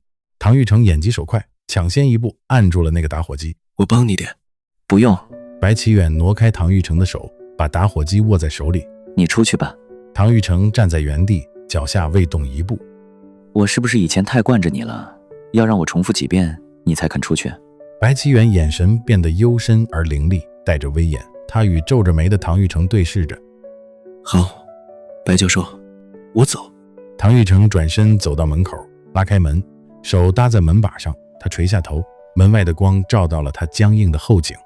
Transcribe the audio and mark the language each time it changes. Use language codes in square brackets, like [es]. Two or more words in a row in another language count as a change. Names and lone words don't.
[zh] 唐玉成眼疾手快，搶先一步按住了那個打火機。我幫你點。不用。白起遠挪開唐玉成的手，把打火機握在手裡。你出去吧。唐玉成站在原地，腳下未動一步。我是不是以前太慣着你了？要讓我重複幾遍你才肯出去？白起遠眼神變得幽深而凌厲，帶着威嚴。他與皺着眉的唐玉成對視着。好，白教授，我走。唐玉成轉身走到門口，拉開門，手搭在門把上，他垂下頭，門外的光照到了他僵硬的後頸。